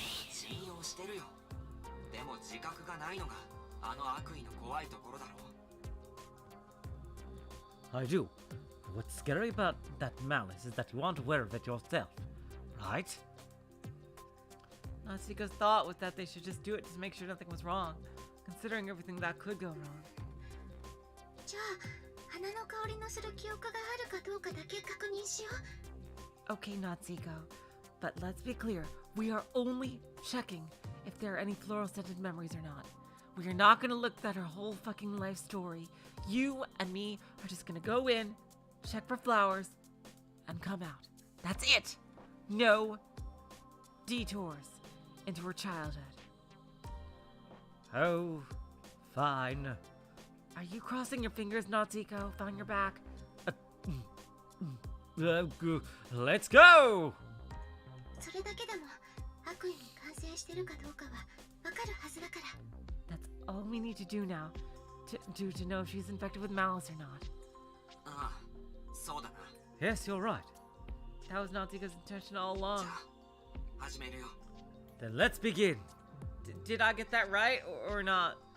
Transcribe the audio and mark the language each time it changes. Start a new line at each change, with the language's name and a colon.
Japanese: 信用してるよでも自覚がないのがあの悪意の怖いところだろう
English: I do. What's scary about that malice is that you aren't aware of it yourself, right? Natsuko's thought was that they should just do it to make sure nothing was wrong, considering everything that could go wrong.
Japanese: じゃあ、花の香りのする記憶があるかどうかだけ確認しよう。
English: Okay, Natsuko, but let's be clear. We are only checking if there are any floral scented memories or not. We are not gonna look at her whole fucking life story. You and me are just gonna go in, check for flowers, and come out. That's it! No detours into her childhood. Oh, fine. Are you crossing your fingers, Natsuko? On your back? Let's go.
Japanese: それだけでも悪意に感染してるかどうかはわかるはずだから。
English: That's all we need to do now. To know if she's infected with malice or not.
Japanese: ああ、そうだな。
English: Yes, you're right. That was Natsuka's intention all
Japanese: じ
English: along.
Japanese: ゃあ始めるよ。
English: Then let's begin. Did I get that right or not?